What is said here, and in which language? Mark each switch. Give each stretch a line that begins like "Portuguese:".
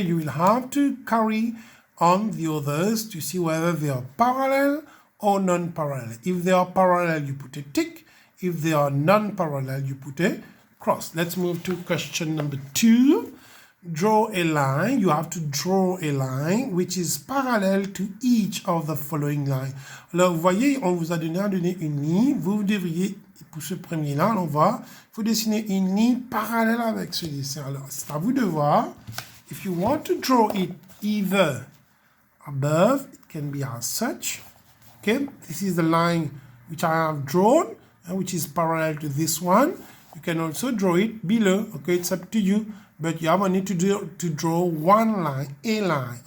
English: You will have to carry on the others to see whether they are parallel or non-parallel. If they are parallel, you put a tick. If they are non-parallel, you put a cross. Let's move to question number 2. Draw a line. You have to draw a line which is parallel to each of the following lines.
French: Alors, vous voyez, on vous a donné une ligne. Vous devriez, pour ce premier-là, on va, il faut dessiner une ligne parallèle avec ce dessin. Alors, c'est à vous de voir.
English: If you want to draw it either above, it can be as such. Okay, this is the line which I have drawn, which is parallel to this one. You can also draw it below. Okay, it's up to you, but you have only to draw one line, a line.